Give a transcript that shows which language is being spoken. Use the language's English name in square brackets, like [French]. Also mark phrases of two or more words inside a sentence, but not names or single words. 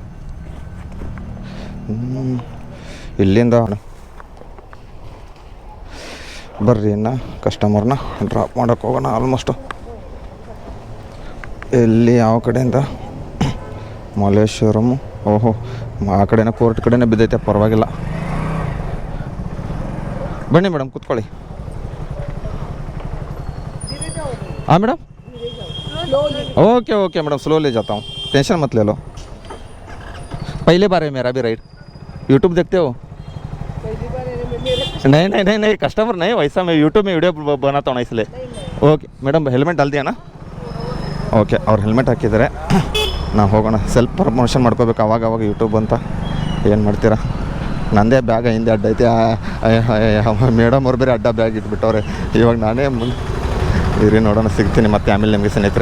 [Kannada] ಇಲ್ಲಿಂದ ಬರ್ರಿ, ಇನ್ನು ಕಸ್ಟಮರ್ನ ಡ್ರಾಪ್ ಮಾಡೋಕ್ಕೆ ಹೋಗೋಣ. ಆಲ್ಮೋಸ್ಟು ಎಲ್ಲಿ ಯಾವ ಕಡೆಯಿಂದ ಮಲ್ಲೇಶ್ವರಮು. ಓಹೋ, ಆ ಕಡೆನೇ ಕೋರ್ಟ್ ಕಡೆನೇ ಬಿದ್ದೈತೆ, ಪರವಾಗಿಲ್ಲ. ಬನ್ನಿ ಮೇಡಮ್, ಕೂತ್ಕೊಳ್ಳಿ. [Hindi] हाँ मैडम, [English] okay madam, [Hindi] स्लो ले जाता हूँ, टेंशन मत ले लो. पहली बार है मेरा भी राइड. यूट्यूब देखते हो? नहीं कस्टमर नहीं, वैसा मैं यूट्यूब में वीडियो बनाता हूँ इसलिए. [English] okay madam, [Hindi] हेलमेट डाल दिया ना? [Kannada] ಓಕೆ, ಅವ್ರು ಹೆಲ್ಮೆಟ್ ಹಾಕಿದ್ದಾರೆ. ನಾವು ಹೋಗೋಣ. [English] self promotion [Kannada] ಮಾಡ್ಕೋಬೇಕು ಅವಾಗ ಯೂಟ್ಯೂಬ್ ಅಂತ. ಏನು ಮಾಡ್ತೀರಾ, ನಂದೇ ಬ್ಯಾಗ ಹಿಂದೆ ಅಡ್ಡ ಐತೆ. ಮೇಡಮ್ ಅವ್ರು ಬೇರೆ ಅಡ್ಡ ಬ್ಯಾಗ್ ಇಟ್ಬಿಟ್ಟವ್ರೆ. ಇವಾಗ ನಾನೇ ಮುಂದೆ ಇರಿ, ನೋಡೋಣ ಸಿಗ್ತೀನಿ ಮತ್ತೆ ಆಮೇಲೆ ನಿಮಗೆ ಸ್ನೇಹಿತರೆ.